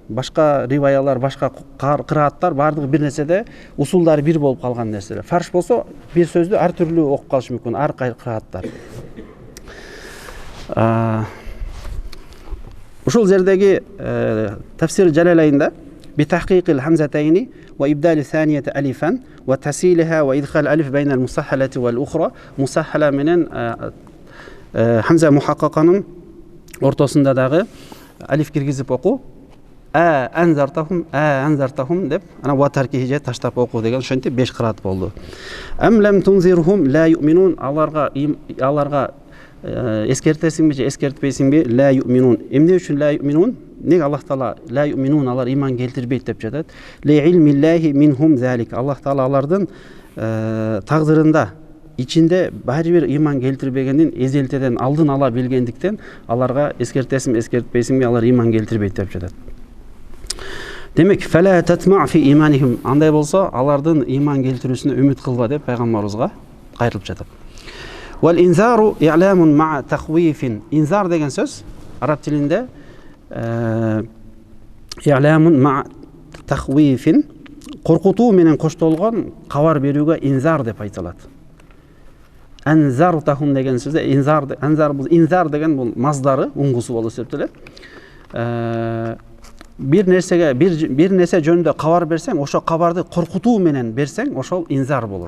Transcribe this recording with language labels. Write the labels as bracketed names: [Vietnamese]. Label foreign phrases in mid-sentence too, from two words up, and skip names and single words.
[Kyrgyz] Башка риваялар, башка кырааттар бардыгы бир нерседе усулдары бир болуп калган нерселер. Фарш болсо бир сөздү ар түрлүү окуп калышы мүмкүн, ар кайсы кырааттар. Ушул жердеги тафсир Жалалайнда [Arabic] بتحقيق الهمزتين وإبدال الثانية ألفا وتسهيلها وإدخال ألف بين المسهلة والأخرى, [Kyrgyz] мусаххала менен хамза мухаккаканын ортосунда дагы алиф киргизип окуу, анзартахум деп, ана ва таркихи же таштап окуу деген ошентип 5 кыраат болду. [Arabic] أم لم تنذرهم لا يؤمنون, [Kyrgyz] аларга эскертесиңби же эскертпейсиңби? [Arabic] لا يؤمنون. [Kyrgyz] Эмне үчүн [Arabic] لا يؤمنون? [Kyrgyz] Неге Аллах Таала [Arabic] لا يؤمنون, [Kyrgyz] алар иман келтирбейт деп жатат? [Arabic] لعلم الله منهم ذلك. [Kyrgyz] Аллах Таала алардын тагдырында, ичинде баары бир иман келтирбегенин эзелтеден алдын ала билгендиктен аларга эскертесиңби, эскертпейсиңби, алар иман келтирбейт деп жатат. Демек, [Arabic] فلا تطمع في إيمانهم. [Kyrgyz] Андай болсо, алардын иман келтирүүсүнө үмүт кылба деп пайгамбарыбызга кайрылып жатат. [Arabic] والإنذار إعلام مع تخويف. [Kyrgyz] Inzar деген сөз араб тилинде [Arabic] إعلام مع تخويف, [Kyrgyz] коркутуу менен коштолгон кабар берүүгө инзар деп айтылат. Анзартахум деген сөздө инзар деген бул маздары, уңгусу болуп эсептелет. Бир нерсе жөнүндө кабар берсең, ошо кабарды коркутуу менен берсең, ошол инзар болот.